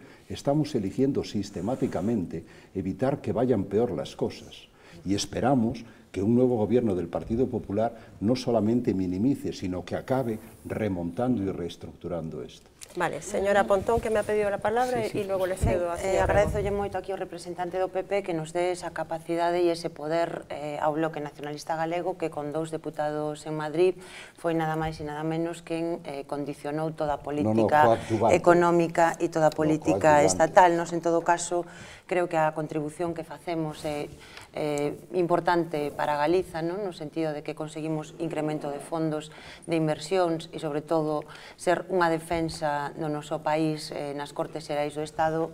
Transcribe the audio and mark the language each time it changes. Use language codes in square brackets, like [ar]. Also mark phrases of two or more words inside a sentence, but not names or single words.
[es] Estamos eligiendo sistemáticamente evitar que vayan peor las cosas. Y esperamos que un nuevo gobierno del Partido Popular no solamente minimice, sino que acabe remontando y reestructurando esto. Vale, señora Pontón, que me ha pedido la palabra, y luego le cedo a señora Rego. [gl] Agradezolle moito aquí ao representante do PP que nos dé esa capacidade e ese poder ao Bloque Nacionalista Galego, que con 2 deputados en Madrid foi nada máis e nada menos quen condicionou toda a política económica e toda a política estatal. Nos, en todo caso, creo que a contribución que facemos é importante para Galiza, no sentido de que conseguimos incremento de fondos de inversións e, sobre todo, ser unha defensa no noso país nas Cortes Xerais do Estado.